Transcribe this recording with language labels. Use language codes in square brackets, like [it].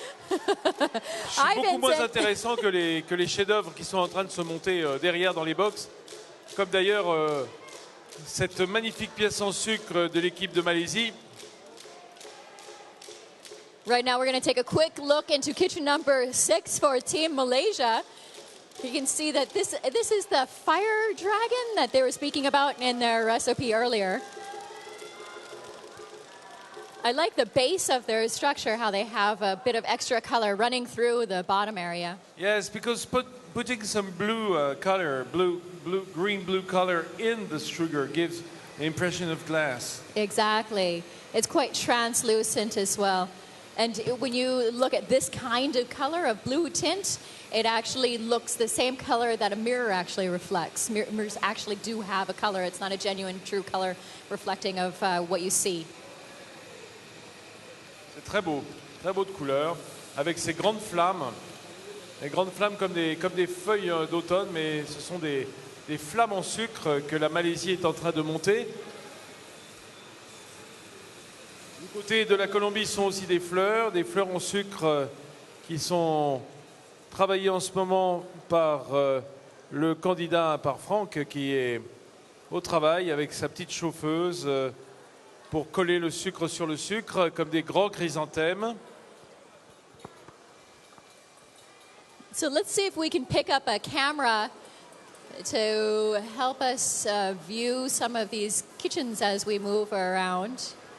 [fr] Je suis beaucoup moins intéressant que les chefs-d'œuvre qui sont en train de se monter derrière dans les box. Comme d'ailleurs cette magnifique pièce en sucre de l'équipe de Malaisie. [en] Right now, we're going to take a quick look into kitchen number 6 for Team Malaysia. You can see that this is the fire dragon that they were speaking about in their recipe earlier. I like the base of their structure, how they have a bit of extra color running through the bottom area. Yes, because putting some blue color, green blue color in the sugar gives the impression of glass. Exactly. It's quite translucent as well. And when you look at this kind of color of blue tint, it actually looks the same color that a mirror actually reflects. Mirrors actually do have a color. It's not a genuine, true color reflecting of what you see. [fr] C'est très beau de couleur, avec ces grandes flammes. Les grandes flammes comme des feuilles d'automne, mais ce sont des flammes en sucre que la Malaisie est en train de monter. Du côté de la Colombie sont aussi des fleurs en sucre qui sont travaillées en ce moment par le candidat, par Franck, qui est au travail avec sa petite chauffeuse pour coller le sucre sur le sucre, comme des grands chrysanthèmes. [en] So let's see if we can pick up a camera to help us view some of these kitchens as we move around.